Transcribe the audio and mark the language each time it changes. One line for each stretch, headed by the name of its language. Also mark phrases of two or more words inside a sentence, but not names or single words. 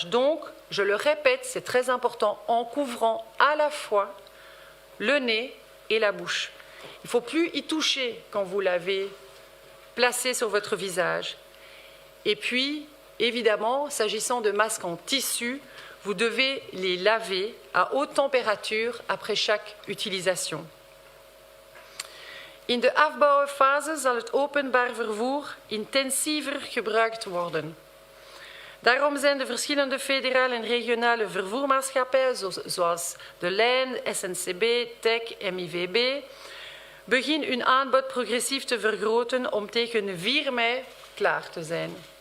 French: Donc, je le répète, c'est très important, en couvrant à la fois le nez et la bouche. Il ne faut plus y toucher quand vous l'avez placé sur votre visage. Et puis, évidemment, s'agissant de masques en tissu, vous devez les laver à haute température après chaque utilisation.
Dutch: In de afbouwfase zal het openbaar vervoer intensiever gebruikt worden. Daarom zijn de verschillende federale en regionale vervoermaatschappijen, zoals de Lijn, SNCB, TEC, MIVB, begin hun aanbod progressief te vergroten om tegen 4 mei klaar te zijn.